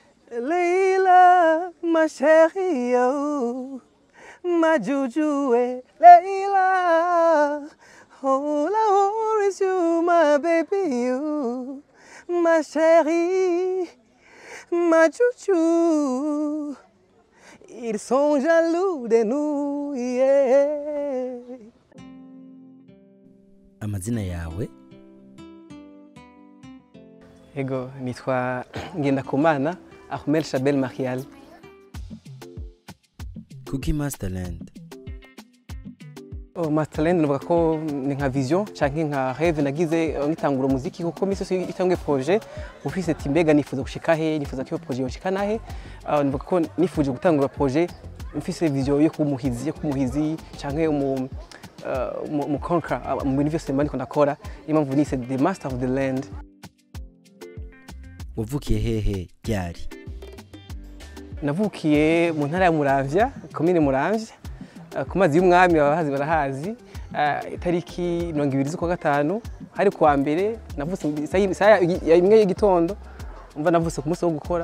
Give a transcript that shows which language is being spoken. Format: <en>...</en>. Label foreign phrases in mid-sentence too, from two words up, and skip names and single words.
<fr>Leila, ma chérie, oh, ma juju, Leila.</fr> <en>All I want is you, my baby, you,</en> <fr>ma chérie, ma juju. Ils sont jaloux de nous, yeah.</fr> <rn>Amazina yawe? Ego, nitwa Ngendakumana Ahmed Shabel Marial. Kuki Masterland? Masterland nuvuga ko ni nka vision canke nka rêve nagize ngitangura umuziki kuko misi yose itangwe projet ufise ati mbega nifuza gushika he, nifuza ko projet yoshika nahe. Nuvuga ko nifuje gutangura projet mfise vision yo kumuhizi canke mu conquer mu bintu byose mba ndiko ndakora. Impamvu nise</rn> <en>the master of the land.</en> <rn>Wavukiye hehe ryari? Navukiye mu ntara ya Muramvya, commune Muramvya, ku mazi y'umwami abahazi barahazi. Itariki 20 z'ukwa gatanu hari kuwa mbere navutse saa imwe y'igitondo, umva navutse ku munsi wo gukora.</rn>